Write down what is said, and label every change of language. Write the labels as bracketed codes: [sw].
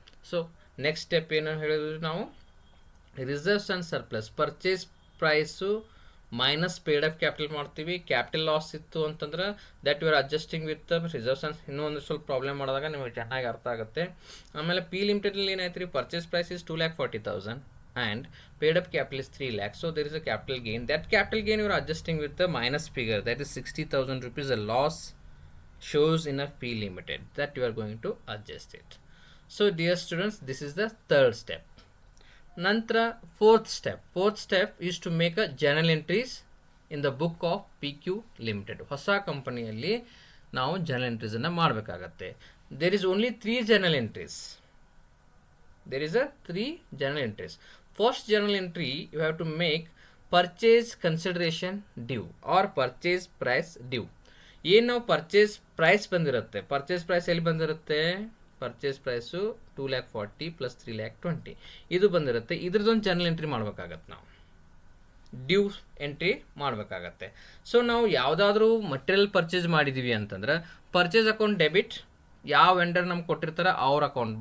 [kn] So next step ಏನು ಹೇಳಿದ್ರು ನಾವು, reserves and surplus purchase price minus paid up capital ಮಾಡ್ತೀವಿ. ಕ್ಯಾಪಿಟಲ್ ಲಾಸ್ ಇತ್ತು ಅಂತಂದ್ರೆ [en] that you are adjusting with reserves [kn] and ಇನ್ನೊಂದು ಸ್ವಲ್ಪ ಪ್ರಾಬ್ಲಮ್ ಮಾಡಿದಾಗ ನಿಮಗೆ ಚೆನ್ನಾಗಿ ಅರ್ಥ ಆಗುತ್ತೆ. ಆಮೇಲೆ ಪಿ ಲಿಮಿಟೆಡ್ನಲ್ಲಿ ಏನಾಯ್ತು ರೀ, purchase price is 2,40,000 [en] and paid up capital is 3 lakhs, so there is a capital gain. That capital gain you are adjusting with the minus figure, that is 60,000 rupees. A loss shows in a P limited, that you are going to adjust it. So dear students, this is the third step. Nantra fourth step is to make a journal entries in the book of PQ Limited. [kn] ಹೊಸ ಕಂಪನಿಯಲ್ಲಿ ನಾವು journal entries ಅನ್ನು ಮಾಡಬೇಕಾಗತ್ತೆ. [en] There is only 3 journal entries. There is a 3 journal entries. First journal entry, you have to make purchase consideration due or purchase price due. [kn] ಏನು ನಾವು purchase price ಬಂದಿರುತ್ತೆ, purchase price ಎಲ್ಲಿ ಬಂದಿರುತ್ತೆ, ಪರ್ಚೇಸ್ ಪ್ರೈಸು 2,40,000 ಪ್ಲಸ್ 3,20,000 ಇದು ಬಂದಿರುತ್ತೆ. ಇದ್ರದ್ದೊಂದು journal entry ಮಾಡ್ಬೇಕಾಗತ್ತೆ, ನಾವು due entry ಮಾಡಬೇಕಾಗತ್ತೆ. ಸೊ ನಾವು ಯಾವುದಾದ್ರೂ ಮಟೀರಿಯಲ್ ಪರ್ಚೇಸ್ ಮಾಡಿದ್ದೀವಿ ಅಂತಂದ್ರೆ ಪರ್ಚೇಸ್ ಅಕೌಂಟ್ ಡೆಬಿಟ್, ಯಾವ ವೆಂಡರ್ ನಮ್ಗೆ ಕೊಟ್ಟಿರ್ತಾರೆ ಅವ್ರ ಅಕೌಂಟ್.